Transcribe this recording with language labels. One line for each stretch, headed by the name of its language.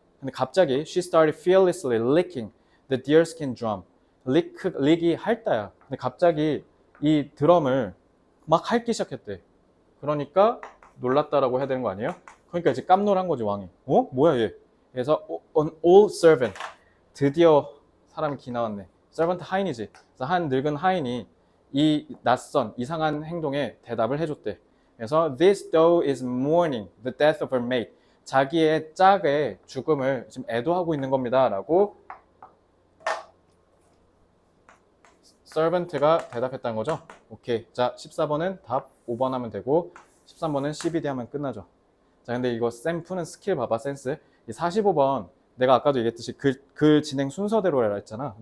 Korean: 근데 갑자기
English: she started fearlessly licking the deerskin drum.
Korean: 릭이 핥다야. 근데 갑자기 이 드럼을 막 핥기 시작했대. 그러니까 놀랐다라고 해야 되는 거 아니에요? 그러니까 이제 깜놀한 거지, 왕이. 뭐야 얘.
English: 그래서 an old servant.
Korean: 드디어 사람이 기 나왔네. servant 하인이지. 그래서 한 늙은 하인이 이 낯선 이상한 행동에 대답을 해줬대. 그래서
English: this dog is mourning the death of her mate.
Korean: 자기의 짝의 죽음을 지금 애도하고 있는 겁니다. 라고 servant가 대답했다는 거죠. 오케이. 자, 14번은 답 5번 하면 되고 13번은 CBD 하면 끝나죠. 자, 근데 이거 쌤 푸는 스킬 봐봐, 센스. 이 45번 내가 아까도 얘기했듯이 글 진행 순서대로 해라 했잖아.